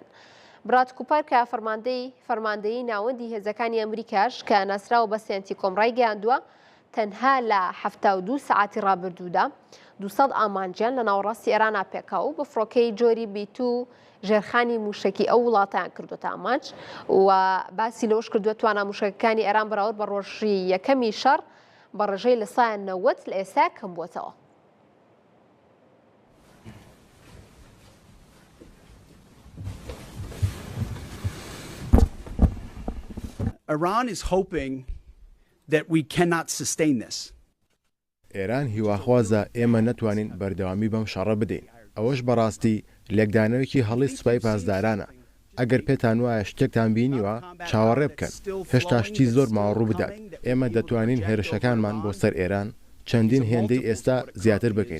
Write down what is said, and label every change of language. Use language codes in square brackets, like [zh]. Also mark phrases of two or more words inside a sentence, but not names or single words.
[ckb] براد کوپەر کە فەرماندەی ناوەندی هێزەکانی ئەمریکاش کە ناسراوە بە سنتیکۆم ڕایگەیاندووە تەنها لە 72 ساعتی ڕابردوودا 200 ئامانجیان لە ناوەڕاستی ئێرانا پێکاو بە فڕۆکەی جۆری بیت و ژێرخانی موشکی ئەو وڵاتیان کردوتە ئامانج و باسی لەوەش کردووە توانە موشکەکانی ئێران بەراورد بە ڕۆژی یەکەمی شەڕ بە ڕێژەی لە سایان 90 لە ئێستا کەم بووەتەوە. [en] Iran is hoping that we cannot sustain this. [ckb] ئێران هیواخوازە ئێمە نەتوانین بەردەوامی بەم شەڕە بدەین. ئەوەش بەڕاستی لێکدانەوەکی هەڵی سوپای پاسدارانە. ئەگەر پێتان وایە شتێکتان بینیوە چاوەڕێ بکەن. هێشتا شتی زۆر ماوەڕوو بدات. ئێمە دەتوانین هێرشەکانمان بۆ سەر ئێران چەندین هێندەی ئێستا زیاتر بکەین.